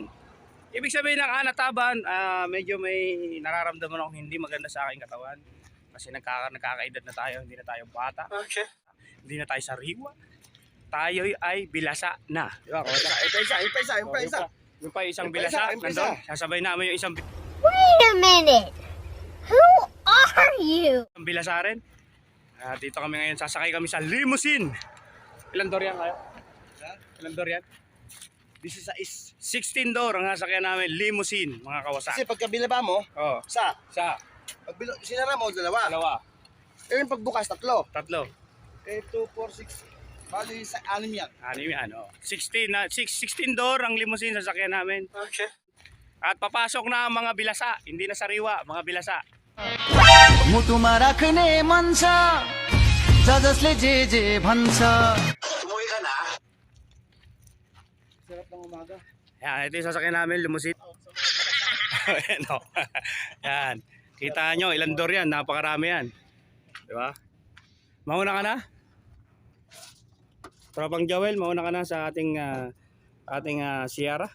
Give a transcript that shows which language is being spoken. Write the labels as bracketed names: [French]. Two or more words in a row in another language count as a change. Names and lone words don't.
[Filipino] Ibig sabihin ng anataban, medyo may nararamdaman akong hindi maganda sa aking katawan. Kasi nagkakaedad na tayo, hindi na tayo bata. Okay. Hindi na tayo sariwa. Tayo ay bilasa na. Di ba? Yung pa isang bilasa. Nandun. Sasabay namin yung isang [English] Wait a minute. Who are you? [Filipino] bilasa rin. Dito kami ngayon. Sasakay kami sa limousine. Ilan door yan kayo? Ilan door yan? [English] This is [Filipino] 16 door ang nasakyan namin. Limousine, mga kawasak. Kasi pagka binaba mo, Oh, sa sinara mo dalawa. dalawa, Eh yung pagbukas tatlo. tatlo. Eh 2, 4, 6. Bali sa 6 yan. Ano yung ano? 16 door ang limousine sasakyan namin. Okay. At papasok na ang mga bilasa. Hindi na sariwa, mga bilasa. [Nepali] मुटुमा राख्ने मन छ जसले जे भन्छ [Filipino] Umuwi ka na? Sarap ng umaga. Yan, ito yung sasakyan namin, limousine. Ayan o. Yan. Kita nyo, ilang door yan, napakarami yan. Diba? Mauna ka na? Tropang Joel, mauna ka na sa ating Sierra.